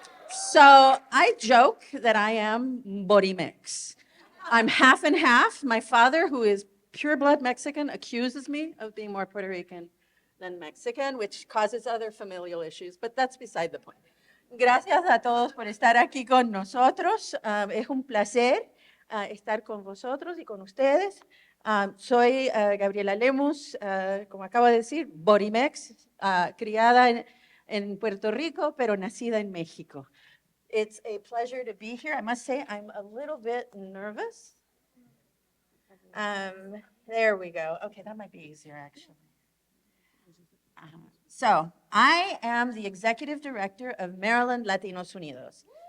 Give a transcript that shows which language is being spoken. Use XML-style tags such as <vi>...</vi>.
<en>So I joke that I am Borimix. I'm half and half. My father, who is pure blood Mexican, accuses me of being more Puerto Rican than Mexican, which causes other familial issues, but that's beside the point.</en> <es>Gracias a todos por estar aquí con nosotros. Es un placer estar con vosotros y con ustedes. Soy Gabriela Lemus, como acabo de decir, Borimex, criada en Puerto Rico, pero nacida en México.</es> <en>It's a pleasure to be here. I must say I'm a little bit nervous. There we go. Okay, that might be easier actually. So I am the executive director of Maryland Latinos Unidos.</en>